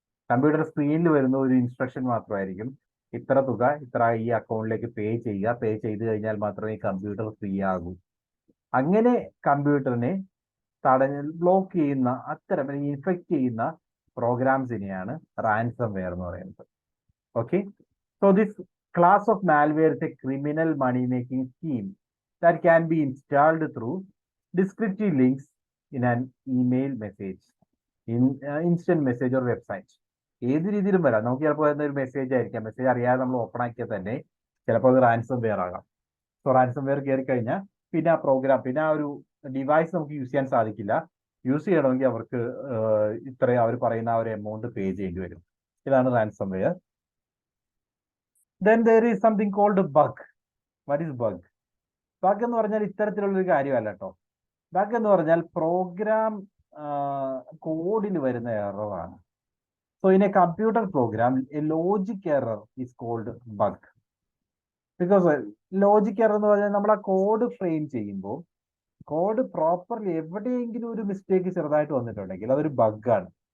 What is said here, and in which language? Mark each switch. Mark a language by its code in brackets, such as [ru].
[ml] Computer സ്ക്രീനിൽ വരുന്ന ഒരു ഇൻസ്ട്രക്ഷൻ മാത്രമായിരിക്കും, ഇത്ര തുക ഇത്ര ഈ അക്കൗണ്ടിലേക്ക് പേ ചെയ്യുക, പേ ചെയ്ത് കഴിഞ്ഞാൽ മാത്രമേ കമ്പ്യൂട്ടർ ഫ്രീ ആകൂ. അങ്ങനെ കമ്പ്യൂട്ടറിനെ ബ്ലോക്ക് ചെയ്യുന്ന, അത്തരം ഇൻഫെക്ട് ചെയ്യുന്ന പ്രോഗ്രാംസിനെയാണ് റാൻസം വെയർ എന്ന് പറയുന്നത്. [en] Okay, so this class of malware is a criminal money making scheme that can be installed through descriptive links in an email message, in instant message or website. [ml] ഏത് രീതിയിലും വരാം. നമുക്ക് ചിലപ്പോൾ ഒരു message ആയിരിക്കാം, message അറിയാതെ നമ്മൾ ഓപ്പൺ ആക്കിയാൽ തന്നെ ചിലപ്പോൾ അത് റാൻസം വെയർ ആകാം. സോ റാൻസം വെയർ കയറി കഴിഞ്ഞാൽ പിന്നെ ആ പ്രോഗ്രാം, പിന്നെ ആ ഒരു ഡിവൈസ് നമുക്ക് യൂസ് ചെയ്യാൻ സാധിക്കില്ല. യൂസ് ചെയ്യണമെങ്കിൽ അവർക്ക് ഇത്രയും അവർ പറയുന്ന ആ ഒരു എമൗണ്ട് പേ ചെയ്യേണ്ടി വരും. ഇതാണ് ransom wear. [en] Then there is something called bug. What is bug? [ml] Bug എന്ന് പറഞ്ഞാൽ ഇത്തരത്തിലുള്ളൊരു കാര്യമല്ല കേട്ടോ. ബഗ് എന്ന് പറഞ്ഞാൽ പ്രോഗ്രാം കോഡിൽ വരുന്ന എററാണ്. [en] So in a computer program a logic error is called bug. [ml] Because logic error എന്ന് പറഞ്ഞാൽ നമ്മൾ ആ കോഡ് ഫ്രെയിം ചെയ്യുമ്പോൾ കോഡ് പ്രോപ്പർലി എവിടെയെങ്കിലും ഒരു മിസ്റ്റേക്ക് ചെറുതായിട്ട് വന്നിട്ടുണ്ടെങ്കിൽ അതൊരു ബഗ്ഗാണ്.